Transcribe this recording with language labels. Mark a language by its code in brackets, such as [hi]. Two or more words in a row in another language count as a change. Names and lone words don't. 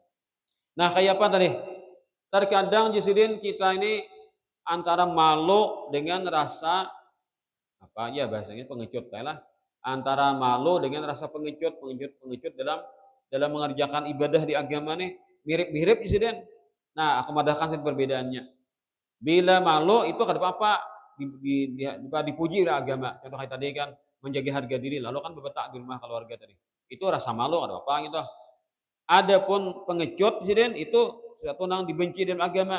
[id] Nah, kayak apa tadi? Terkadang jisidin kita ini antara malu dengan rasa apa ya bahasanya pengecut lah. Antara malu dengan rasa pengecut dalam mengerjakan ibadah di agama nih mirip-mirip jisidin. [bjn] Nah, aku madahkan perbedaannya. Bila malu itu kada apa-apa dipuji oleh agama. [id] Contoh kayak tadi kan menjaga harga diri lalu kan bebetak di rumah keluarga tadi. [bjn] Itu rasa malu kada apa gitu. Adapun pengecut jisidin itu satu nang dibenci dalam agama.